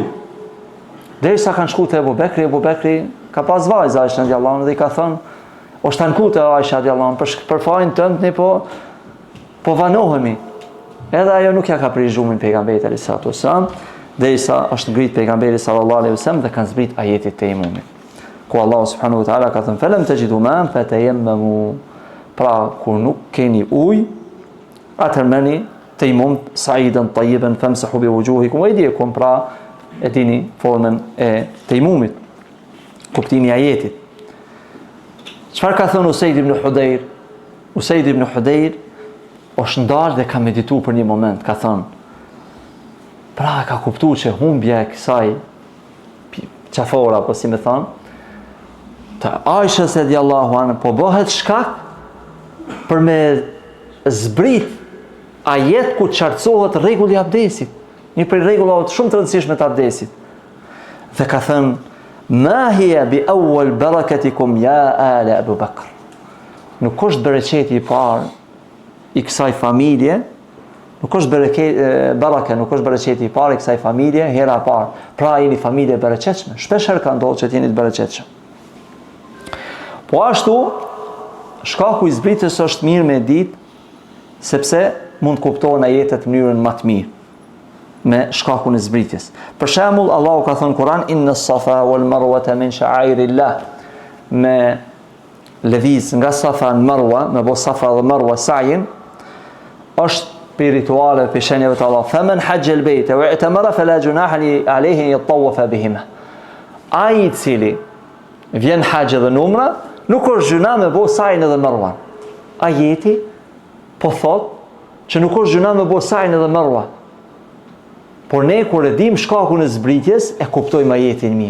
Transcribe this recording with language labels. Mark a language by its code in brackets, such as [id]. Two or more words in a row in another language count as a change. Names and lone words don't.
[sq] Derisa kanë shkuar te Abu Bekri ka pas vajza Aisha [ar] رضي الله عنها [sq] dhe i ka thënë, o shtankute Aisha [ar] رضي الله عنها, [sq] për fajin tënd ne po vanohemi. Edhe ajo nuk ja ka prirë zhumin pejgamberit [ar] عليه الصلاة والسلام, [sq] derisa është ngrit pejgamberi [ar] صلى الله عليه وسلم [sq] dhe kanë zbrit ajetit të tejmumit, ku Allahu [ar] سبحانه وتعالى [sq] ka thënë [ar] فلم تجدوا ماء فتيمموا, [sq] pra kur nuk keni ujë, atëherë merrni tejmum [ar] صعيدا طيبا فامسحوا بوجوهكم وأيديكم, [sq] pra e dini formën e tejmumit, kuptimi i ajetit. Çfarë ka thënë Usaid ibn Hudayr? Usaid ibn Hudayr është ndalë dhe ka medituar për një moment, ka thënë, pra ka kuptuar që humbja e kësaj qafora, po si më thënë, të Aisha [ar] رضي الله عنها [sq] po bëhet shkak për me zbrit ajet ku qartësohet rregulli i abdesit, një prej rregullave shumë të rëndësishme të abdesit. Dhe ka thënë, [ar] ما هي بأول بركتكم يا آل أبي بكر. [sq] Nuk është bereqeti i parë i kësaj familje, nuk është bereqeti i parë i kësaj familje hera e parë. Pra jeni familje e bereqetshme. Shpesh herë ka ndodhur që jeni të bereqetshëm. Po ashtu, shkaku i zbritjes është mirë me ditë, sepse mund kuptohen ajetet në mënyrën më të mirë me shkakun e zbritjes. Për shembull, Allahu ka thënë Kur'an, [ar] إن الصفا والمروة من شعائر الله, [sq] me lëviz nga Safa në Marwa, me bo Safa dhe Marwa sa'in, është për rituale, për shenjave të Allah. [ar] فمن حج البيت واعتمر فلا جناح عليه أن يطوف بهما. [sq] Ai i cili vjen haxh dhe umra, Nuk është gjuna me bo Safin edhe Marwan. Ajeti po thot që nuk është gjuna me bo Safin edhe Marwan. Por ne kur e dim shkakun e zbritjes, e kuptojmë ajetin mirë.